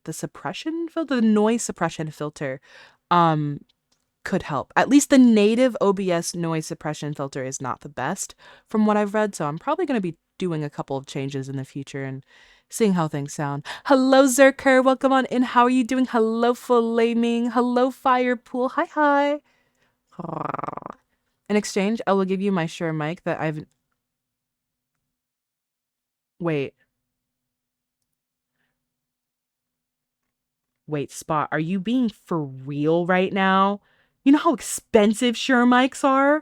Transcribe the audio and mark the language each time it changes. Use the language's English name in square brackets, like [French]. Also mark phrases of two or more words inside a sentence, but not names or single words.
[English] The suppression filter, the noise suppression filter, um could help. At least the native OBS noise suppression filter is not the best from what I've read, so I'm probably going to be doing a couple of changes in the future and seeing how things sound. Hello, Zerker. Welcome on in. How are you doing? Hello, Flaming. Hello, Firepool. Hi, hi. In exchange, I will give you my Shure mic that I've... Wait. Wait, Spot. Are you being for real right now? You know how expensive Shure mics are?